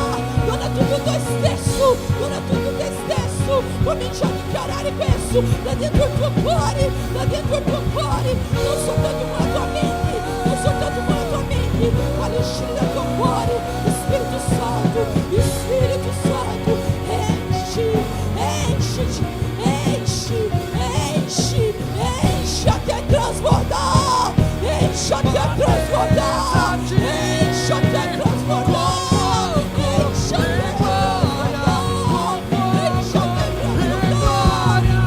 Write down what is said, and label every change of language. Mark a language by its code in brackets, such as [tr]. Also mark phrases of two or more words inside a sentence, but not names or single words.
[it] Non è tutto te stesso, comincia a dichiarare questo da dentro il tuo cuore, non soltanto con la tua mente, ma all'uscire dal tuo cuore. Il Spirito Santo, [pt] enchi até transbordar, enche até transbordar, enche até transbordar, enche até transbordar, enche até transbordar.